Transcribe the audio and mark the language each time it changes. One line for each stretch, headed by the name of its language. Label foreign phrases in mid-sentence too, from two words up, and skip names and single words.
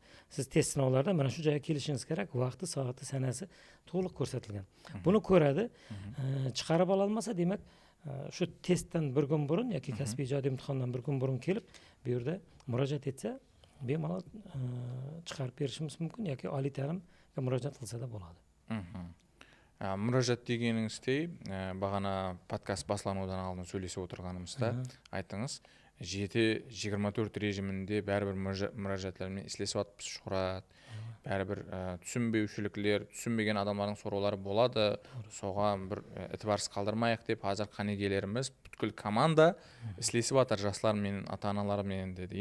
Uzbek: Siz test sinovlarida mana shu joyga kelishingiz kerak, vaqti, soati, sanasi to'liq ko'rsatilgan. Buni ko'radi, chiqarib ola olmasa, demak, shu testdan bir kun burun yoki kasbiy ijodiy imtihondan bir kun burun kelib, bu yerda murojaat etsa, bemalol chiqarib berishimiz mumkin yoki oliy ta'limga murojaat qilsa da bo'ladi.
Kara-Kalpak: Мұражат дегеніңізде, бағана подкаст басыланудан алдын сөйлесіп отырғанымызда айттыңыз, 7-24 режимінде бәрібір мұражатлармен ислесіп атпыз шұқырат, бәрібір түсінбеушіліктер, түсінбеген адамдардың сұраулары болады, соған бір ітібарсыз қалдырмайық деп, қазір қанегелеріміз бүткіл команда ислесіп атар жастармен, ата-аналармен деді.